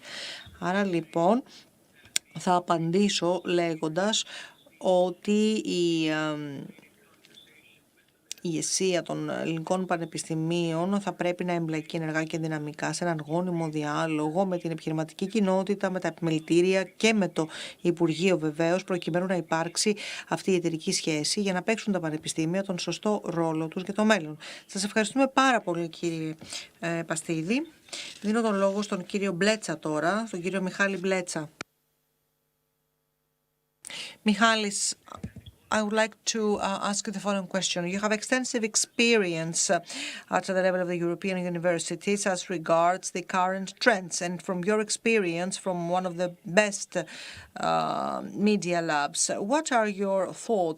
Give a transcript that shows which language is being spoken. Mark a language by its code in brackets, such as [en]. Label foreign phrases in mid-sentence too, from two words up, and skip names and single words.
[el] Άρα λοιπόν θα απαντήσω λέγοντας ότι η ηγεσία των ελληνικών πανεπιστημίων θα πρέπει να εμπλακεί ενεργά και δυναμικά σε έναν γόνιμο διάλογο με την επιχειρηματική κοινότητα, με τα επιμελητήρια και με το Υπουργείο βεβαίως, προκειμένου να υπάρξει αυτή η εταιρική σχέση για να παίξουν τα πανεπιστήμια τον σωστό ρόλο τους για το μέλλον. Σας ευχαριστούμε πάρα πολύ, κύριε Παστίδη. Δίνω τον λόγο στον κύριο Μπλέτσα τώρα, στον κύριο Μιχάλη Μπλέτσα. Μιχάλης, [en] I would like to ask you the following question. You have extensive experience at the level of the European universities as regards the current trends. And from your experience from one of the best media labs, what are your thoughts?